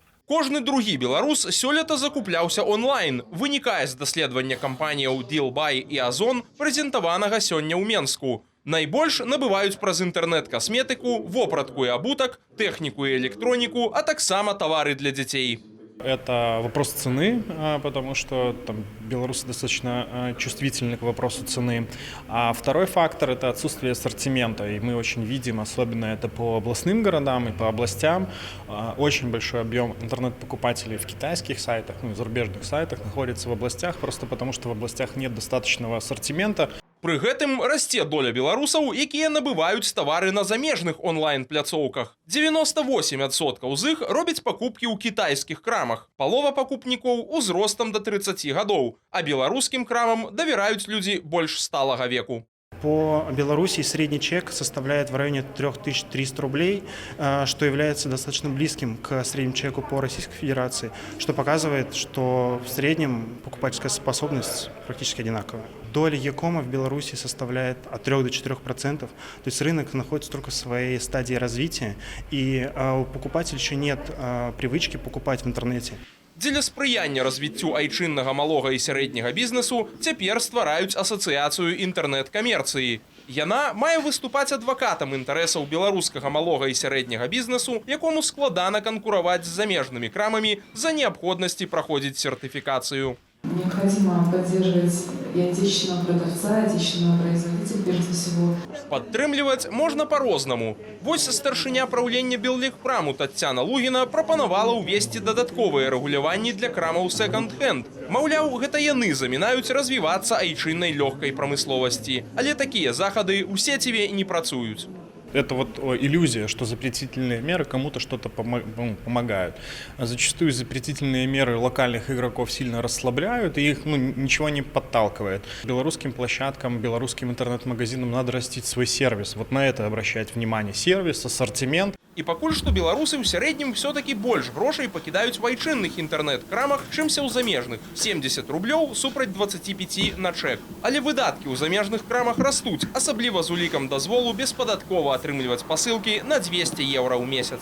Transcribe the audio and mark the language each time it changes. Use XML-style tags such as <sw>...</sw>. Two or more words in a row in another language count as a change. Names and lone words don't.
<be>Кожны другі беларус сёлета закупляўся онлайн. Вынікае з даследавання кампаніяў Dealbuy і Озон, прэзентаванага сёння ў Менску. Найбольш набываюць праз інтэрнэт касметыку, вопратку і абутак, тэхніку і электроніку, а таксама тавары для дзяцей.</be> <ru>Это вопрос цены, потому что белорусы достаточно чувствительны к вопросу цены. А второй фактор – это отсутствие ассортимента. И мы очень видим, особенно это по областным городам и по областям, очень большой объем интернет-покупателей в китайских сайтах, зарубежных сайтах находится в областях, просто потому что в областях нет достаточного ассортимента.</ru> <be>Пры гэтым расце доля беларусаў, якія набываюць тавары на замежных онлайн-пляцоўках. 98% з іх робяць пакупкі ў кітайскіх крамах. Палова пакупнікоў узростам да 30 гадоў, а беларускім крамам давяраюць людзі больш сталага веку.</be> <ru>По Беларуси средний чек составляет в районе 3300 рублей, что является достаточно близким к среднему чеку по Российской Федерации, что показывает, что в среднем покупательская способность практически одинаковая. Доля e-кома в Беларуси составляет от 3 до 4%, то есть рынок находится только в своей стадии развития, и у покупателя еще нет привычки покупать в интернете.</ru> <be>Дзеля спрыяння развіццю айчыннага малога і сярэдняга бізнесу цяпер ствараюць асацыяцыю інтэрнэт-камерцыі. Яна мае выступаць адвакатам інтарэсаў беларускага малога і сярэдняга бізнесу, якому складана канкураваць з замежнымі крамамі за неабходнасці праходзіць сертыфікацыю.</be> <ru>Необходимо поддерживать и отечественного продавца, и отечественного производителя, прежде всего.</ru> <be>Падтрымліваць можна па-рознаму. Вось старшыня праўлення Беллегпраму Таццяна Лугіна прапанавала ўвесці дадатковыя рэгуляванні для крамаў секонд-хенд. Маўляў, гэта яны замінаюць развівацца айчыннай лёгкай прамысловасці. Але такія захады ў сеціве не працуюць.</be> <ru>Это вот иллюзия, что запретительные меры кому-то что-то помогают. А зачастую запретительные меры локальных игроков сильно расслабляют, и их ничего не подталкивает. Белорусским площадкам, белорусским интернет-магазинам надо растить свой сервис. Вот на это обращать внимание. Сервис, ассортимент.</ru> <be>І пакуль што беларусы ў сярэднім все-таки больш грошай пакідаюць в айчынных інтэрнэт-крамах, чымся ў замежных. 70 рублёў супраць 25 на чэк. Але выдаткі ў замежных крамах растуць, асабліва з улікам дазволу беспадаткова атрымліваць пасылкі на 200 еўра ў месяц.</be>